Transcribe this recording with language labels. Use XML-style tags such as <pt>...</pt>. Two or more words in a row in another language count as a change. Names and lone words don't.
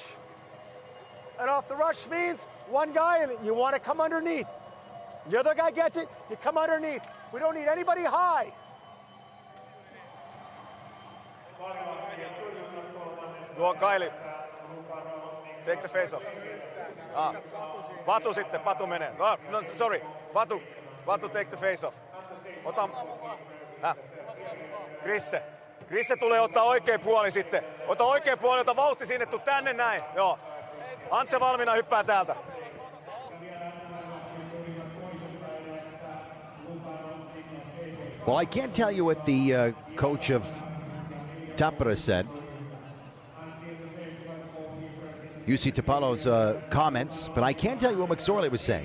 <en>And off the rush means one guy, and you want to come underneath. The other guy gets it, you come underneath. We don't need anybody high. Go on, Kaili. Take the face off.</en> <fi>Patu sitten, Patu menee. No,</fi> <en>sorry. Patu take the face off.</en> <fi>Ota... Krisse tulee ottaa oikea puoli sitten. Ota oikea puoli, ota vauhti sinne, tuu tänne näin. Joo. Antse valmiina, hyppää täältä.</fi> <en>Well, I can't tell you what the coach of Tappara said. Jussi Tapalo's comments, but I can't tell you what McSorley was saying.</en>